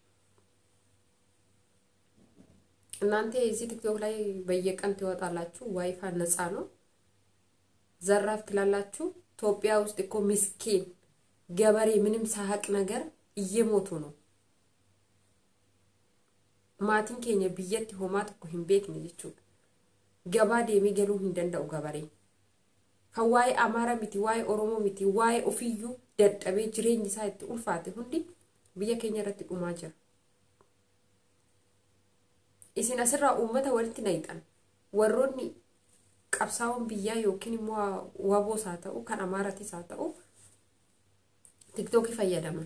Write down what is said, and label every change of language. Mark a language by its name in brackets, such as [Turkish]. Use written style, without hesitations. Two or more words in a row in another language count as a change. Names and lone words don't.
[Amharic] እናንተ እዚህ ቲክቶክ ላይ በየቀን ትወጣላችሁ ዋይፋይ ነፃ ነው ዘራፍ ትላላችሁ ኢትዮጵያ ውስጥ እኮ ምስኪን ገበሬ ምንም ሳሐቅ ነገር እየሞቱ ነው [Oromo] maatiin keenya biyyatti homaa tokko hin beekne jechuudha. Gabaa deemee galuu hin danda'u gabareen. Kan waa'ee Amaaraa miti, waa'ee Oromoo miti, waa'ee ofiiyyuu dadhabee jireenyi isaa itti ulfaate hundi biyya keenya irratti dhumaa jira. Isin asirraa uummata walitti naqxan warroonni qabsaa'oon biyyaa yookiin immoo waboos haa ta'u kan Amaaraatis haa ta'u TikTokii fayyadaman.